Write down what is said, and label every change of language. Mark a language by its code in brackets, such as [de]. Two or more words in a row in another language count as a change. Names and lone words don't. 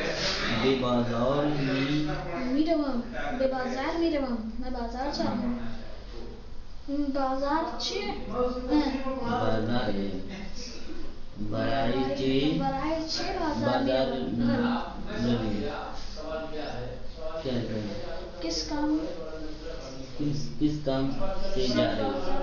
[fa] بے بازار میروم. بے بازار میروم. [ur] میں بازار جا رہا ہوں. [fa] بازار چی؟ بازار ہے. برائے چی بازار روی. [ur] کیا ہے؟ کس کام کس کام سے جا رہے ہو؟